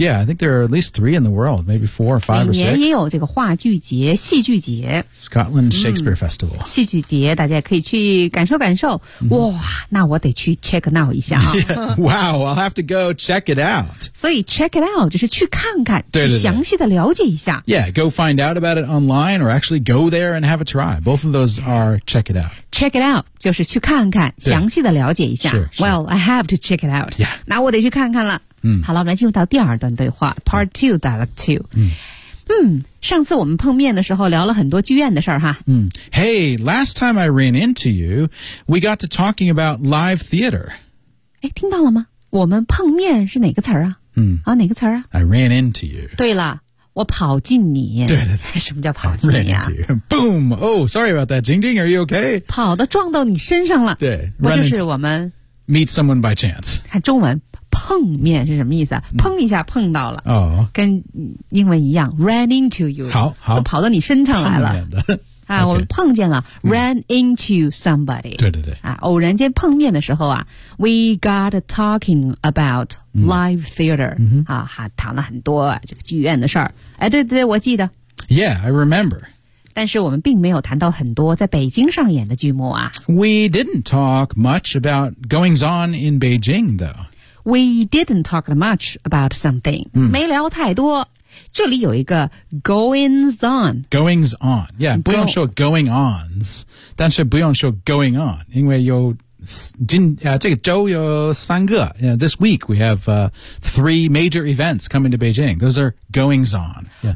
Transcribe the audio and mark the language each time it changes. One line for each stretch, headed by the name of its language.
English: Yeah, I think there are at least three in the world, maybe four or five or six.
Chinese: 每年也有这个话剧节、戏剧节。
English: Scotland Shakespeare Festival.、
Chinese: 嗯、戏剧节大家可以去感受感受。 Mm-hmm. 哇那我得去
English: check it out
Chinese: 一下、啊。
English: Yeah, wow, I'll have to go check it out.
Chinese: 所以
English: check it out
Chinese: 就是去看看对对对去详细的了解一下。
English: Yeah, go find out about it online or actually go there and have a try. Both of those are check it out. Check it out,
Chinese: 就是去看看详细的了解一下
English: Well, I have to check it out、 yeah.
Chinese: 那我得去看看了、嗯、好了我们来进入到第二段对话
English: Part 2, Dialogue 2、嗯
Chinese: 嗯、上次我们碰面的时候聊了很多剧院的事儿哈、
English: 嗯、Hey, last time I ran into you We got to talking about live theater
Chinese: 诶听到了吗我们碰面是哪个词儿 啊,、嗯、啊哪个词儿啊
English: I ran into you
Chinese: 对了我跑进你对对对什么叫跑进你啊
English: Boom Oh sorry about that Jing Jing are you okay
Chinese: 跑的撞到你身上了对不就是我们
English: Meet someone by chance
Chinese: 看中文碰面是什么意思啊碰一下碰到了、 oh. 跟英文一样
English: Ran into you
Chinese: 好好跑到你身上来了碰面的、
English: 啊 okay.
Chinese: 我们碰见了、
English: mm. Ran into somebody
Chinese: 对对对、
English: 啊、
Chinese: 偶然间碰面的时候啊
English: We got talking about live theater、 mm-hmm.
Chinese: 啊，还谈了很多、啊、这个剧院的事儿哎，对对对，我记得。
English: Yeah, I remember.
Chinese: 但是我们并没有谈到很多在北京上演的剧目啊。
English: We didn't talk much about goings on in Beijing, though. We didn't talk much about something.、嗯、
Chinese: 没聊太多。这里有一个 goings on.
English: Goings on. Yeah,
Chinese: 不用说 going ons, 但是不用说 going on, 因为有这个周有三个
English: you know, This week we have three major events coming to Beijing Those are goings on、yeah.